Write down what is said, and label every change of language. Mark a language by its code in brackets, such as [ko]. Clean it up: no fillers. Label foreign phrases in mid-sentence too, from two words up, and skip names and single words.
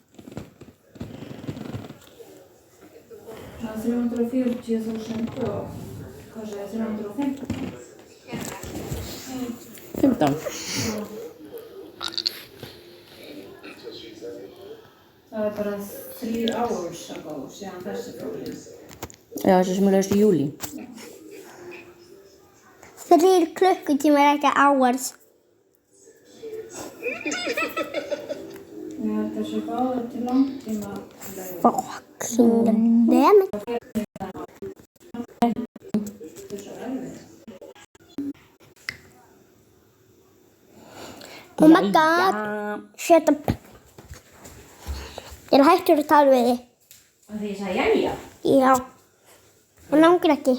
[is] Það 340.000 og hvað segir 350? 15. Það bara 3 [en] hours ago [is] síðan þessi fór. Já, þessi sem er laus í júlí. 3 klukkutímar, ekki hours. Ég held þessi báður til langtíma leið. [en] Fucking damn it. Oh my god. Shut up. [is] Ég hættur að tala við þig. Og því ég sagði jæja. Já. Og langar ekki.